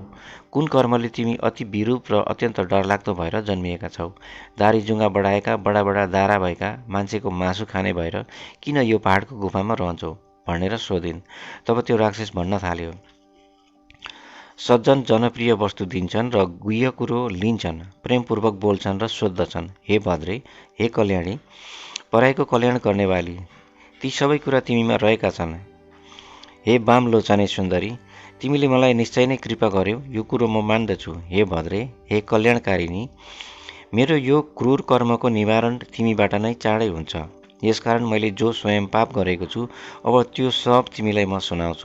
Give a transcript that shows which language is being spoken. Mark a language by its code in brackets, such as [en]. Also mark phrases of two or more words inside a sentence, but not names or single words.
[ne] कुन कर्मले तिमी अति विरूप र अत्यन्त डरलाग्दो भएर जन्मिएका छौ? दारी जुङ्गा बढाएका, बडा बडा दारा भएका, मान्छेको मासु खाने भएर किन यो पहाडको गुफामा रहन्छौ भनेर सोधिन्। तब त्यो राक्षस भन्न थाल्यो, सज्जन जनप्रिय वस्तु दिन्छन् र गुह्य कुरो लिन्छन्, प्रेमपूर्वक बोल्छन् र सोद्धछन्। हे भद्रे, हे कल्याणी, पराईको कल्याण गर्नेवाली, ती सबै कुरा तिमीमा रहेका छन्। हे बाम लोचने सुन्दरी, तिमीले मलाई निश्चय नै कृपा गर्यौ, यो कुरो म मान्दछु। हे भद्रे, हे कल्याणकारिणी, मेरो यो क्रूर कर्मको निवारण तिमीबाट नै चाँडै हुन्छ। यसकारण मैले जो स्वयं पाप गरेको छु अब त्यो सब तिमीलाई म सुनाउँछु।